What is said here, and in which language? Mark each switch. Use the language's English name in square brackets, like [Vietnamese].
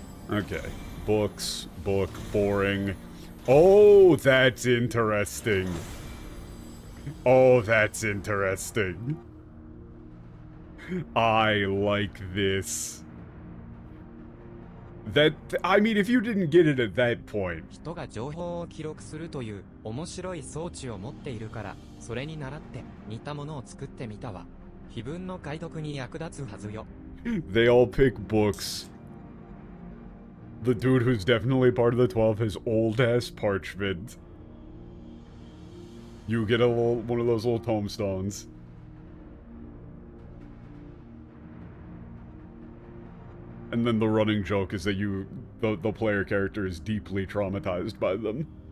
[English] Okay. Books, book, boring. Oh, that's interesting. Oh, that's interesting. I like this. I mean, if you didn't get it at that point. [Japanese] 人が情報を記録するという面白い装置を持っているから、それに倣って似たものを作ってみたわ。碑文の解読に役立つはずよ。 [English] They all pick books. The dude who's definitely part of the 12 has old-ass parchment. You get one of those little tombstones. And then the running joke is that the player character is deeply traumatized by them.